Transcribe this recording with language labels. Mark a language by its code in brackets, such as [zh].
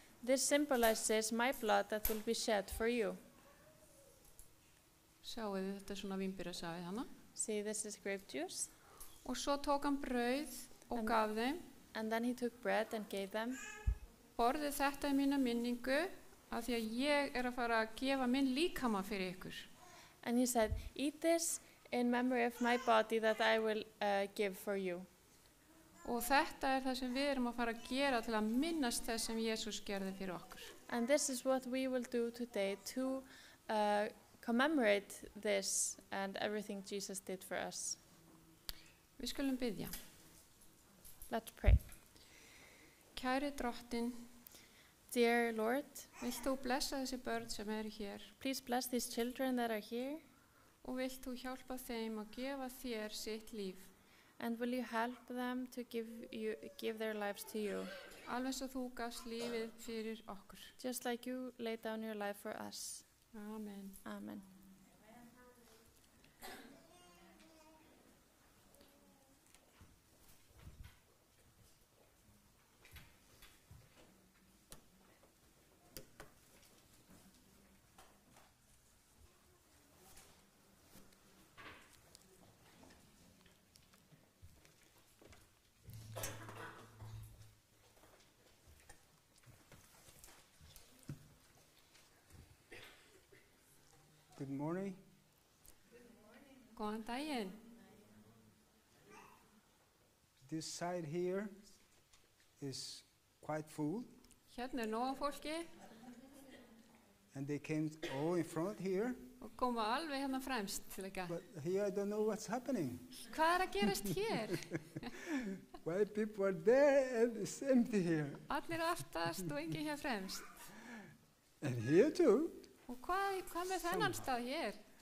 [en] this symbolizes my blood that will be shed for you. [is] Sjáu þið, þetta er svona vínberjasafið hana. [en] See, this is grape juice. [is] Og svo tók hann brauð og gaf þeim, [en] And then he took bread and gave them. [is] borðið þetta í mína minningu af því að ég er að fara að gefa minn líkama fyrir ykkur. [en] And he said, eat this in memory of my body that I will give for you. [is] Og þetta er það sem við erum að fara að gera til að minnast þess sem Jesús gerði fyrir okkur. [en] And this is what we will do today to commemorate this and everything Jesus did for us. [is] Við skulum biðja. [en] Let's pray. [is] Kæri drottin, [en] Dear Lord, [is] vilt þú blessa þessi börn sem eru hér [en] please bless these children that are here. [is] og vilt þú hjálpa þeim að gefa þér sitt líf, [en] And will you help them to give their lives to you, [is] alveg svo þú gafst lífið fyrir okkur. [en] just like you laid down your life for us. [is] Amen. [en] Amen. morning. [is] Góðan daginn. [en] This side here is quite full, [is] Hérna nóg af fólki [en] and they came all in front here. [is] og koma alveg hérna fremst til ekki. [en] But here I don't know what's happening. [is] Hvað er að gerast hér? [en] Why people are there and it's empty here. [is] Allir aftast og enginn hér fremst. [en] And here too. [is] Og hvað með þennan stað hér?